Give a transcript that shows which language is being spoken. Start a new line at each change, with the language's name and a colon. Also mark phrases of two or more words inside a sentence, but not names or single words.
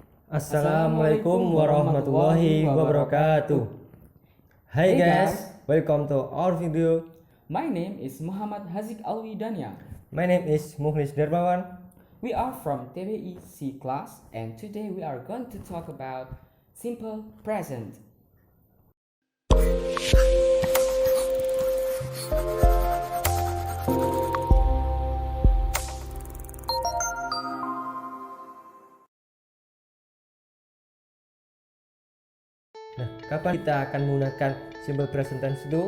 Arabic: السلام عليكم ورحمة الله وبركاته.
English: Hi guys, welcome to our video. My name is Muhammad Hazik Alwi Dania. My name is Mukhlis Darmawan. We are from TBI C class and today we are going to talk about simple present.
Indonesian: Nah, kapan kita akan menggunakan
English: simple present tense
Indonesian: itu?